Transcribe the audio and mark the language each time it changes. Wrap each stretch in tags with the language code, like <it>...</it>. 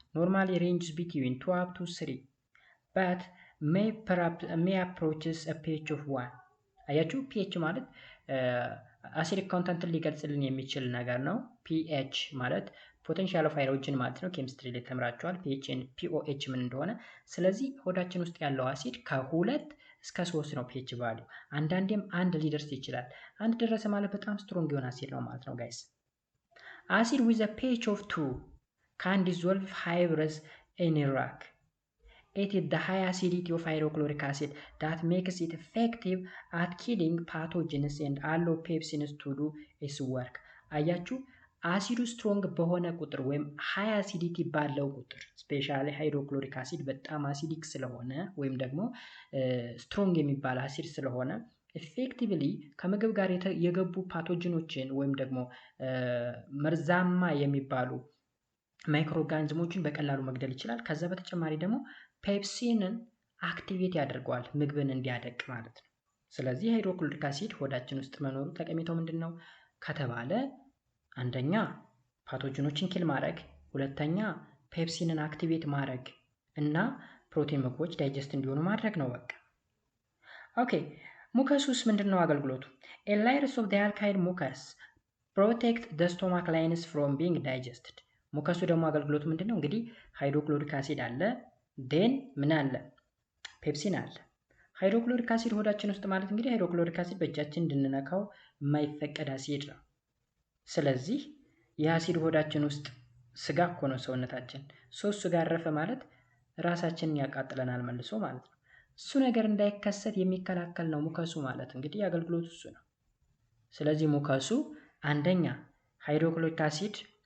<en>normally ranges between 2 up to 3 but may approaches a pH of 1</en> <am>አያችሁ pH ማለት አሲዲክ ኮንተንትን ሊገልጽልን የሚችል ነገር ነው። pH ማለት ፖቴንሻል ኦፍ ሃይድሮጅን ማለት ነው። ኬሚስትሪ ላይ ተምራችኋል pH and pOH ምን እንደሆነ። ስለዚህ ሆዳችን ውስጥ ያለው አሲድ ከ2 እስከ 3 ነው pH ቫልዩ። አንዳንዴም 1 ሊደርስ ይችላል። 1 ደረሰ ማለት በጣም ስትሮንግ የሆነ አሲድ ነው ማለት ነው ጋይስ።</am> <en>acid with a pH of 2 can dissolve hydrous in a rock. It is the high acidity of hydrochloric acid that makes it effective at killing pathogens and allow pepsins to do its work.</en> <am>አያችሁ አሲዱ ስትሮንግ በሆነ ቁጥር ወይም ሃይ አሲዲቲ ባለው ቁጥር ስፔሻሊ ሃይድሮክሎሪክ አሲድ በጣም አሲዲክ ስለሆነ ወይም ደግሞ ስትሮንግ የሚባል አሲድ ስለሆነ ኢፌክቲቭሊ ከምግብ ጋር የገቡ ፓቶጂኖችን ወይም ደግሞ መርዛማ የሚባሉ ማይክሮኦርጋኒዝሞችን በቀላሉ መግደል ይችላል። ከዛ በተጨማሪ ደግሞ ፔፕሲንን አክቲቬት ያደርገዋል ምግብን እንዲያደቅ ማለት ነው። ስለዚህ ሃይድሮክሎሪክ አሲድ ሆዳችን ውስጥ መኖሩ ጠቀሜታው ምንድነው ከተባለ አንደኛ ፓቶጂኖችን ኪል ማድረግ፣ ሁለተኛ ፔፕሲንን አክቲቬት ማድረግ እና ፕሮቲን ምግቦች ዳይጀስት እንዲሆኑ ማድረግ ነው በቃ። ኦኬ ሙከሱስ ምንድነው አገልግሎቱ?</am> <en>A layers of the alkyl mucus protect the stomach lines from being digested.</en> <am>ሙከሱ ደግሞ አገልግሎቱ ምንድነው? እንግዲህ ሃይድሮክሎሪክ አሲድ አለ ዴን ምን አለ ፔፕሲን አለ። ሃይድሮክሎሪክ አሲድ ሆዳችን ውስጥ ማለት እንግዲህ ሃይድሮክሎሪክ አሲድ በእጃችን እንድንነካው የማይፈቀድ አሲድ ነው። ስለዚህ የአሲድ ሆዳችን ውስጥ ስጋ እኮ ነው ሰውነታችን። ሶስት ስጋ አረፈ ማለት ራሳችንን ያቃጥለናል መልሶ ማለት ነው። እሱ ነገር እንዳይከሰት የሚከላከል ነው ሙከሱ ማለት እንግዲህ አገልግሎቱ እሱ ነው። ስለዚህ ሙከሱ አንደኛ ሃይድሮክሎሪክ አሲድ</am>